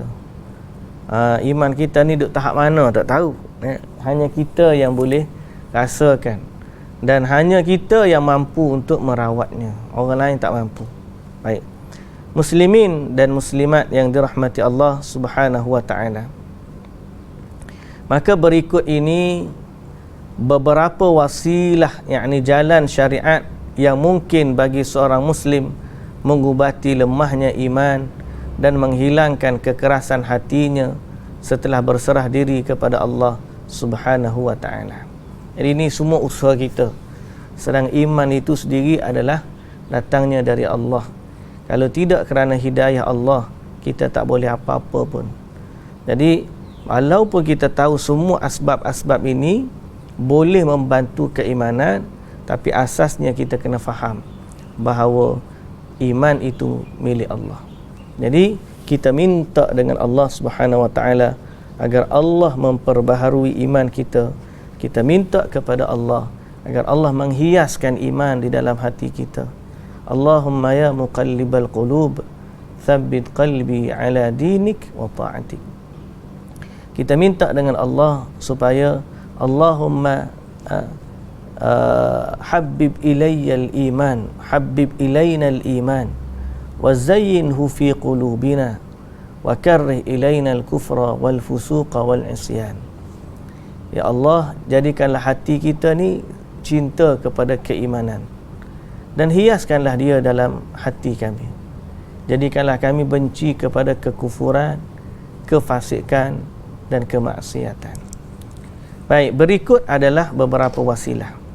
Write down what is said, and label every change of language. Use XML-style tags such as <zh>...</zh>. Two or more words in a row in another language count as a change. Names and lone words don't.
<ms>Iman kita ni duk tahap mana tak tahu. Hanya kita yang boleh rasakan. Dan hanya kita yang mampu untuk merawatnya. Orang lain tak mampu. Baik. Muslimin dan muslimat yang dirahmati Allah</ms> <ar>سبحانه وتعالى.</ar> <ms>Maka berikut ini beberapa wasilah, yakni jalan syariat yang mungkin bagi seorang muslim mengubati lemahnya iman dan menghilangkan kekerasan hatinya setelah berserah diri kepada Allah</ms> <ar>سبحانه وتعالى.</ar> <ms>Jadi ini semua usaha kita. Sedang iman itu sendiri adalah datangnya dari Allah. Kalau tidak kerana hidayah Allah, kita tak boleh apa-apa pun. Jadi walaupun kita tahu semua asbab-asbab ini boleh membantu keimanan, tapi asasnya kita kena faham bahawa iman itu milik Allah. Jadi kita minta dengan Allah</ms> <ar>سبحانه وتعالى</ar> <ms>agar Allah memperbaharui iman kita. Kita minta kepada Allah agar Allah menghiaskan iman di dalam hati kita.</ms> <ar>اللهم يا مقلب القلوب ثبت قلبي على دينك وطاعتك.</ar> <ms>Kita minta dengan Allah supaya</ms> <ar>اللهم حبب إلي الإيمان حبب إلينا الإيمان وزينه في قلوبنا وكره إلينا الكفر والفسوق والعصيان. يا الله,</ar> <ms>jadikanlah hati kita ni cinta kepada keimanan dan hiaskanlah dia dalam hati kami. Jadikanlah kami benci kepada kekufuran, kefasikan dan kemaksiatan. Baik, berikut adalah beberapa wasilah.</ms>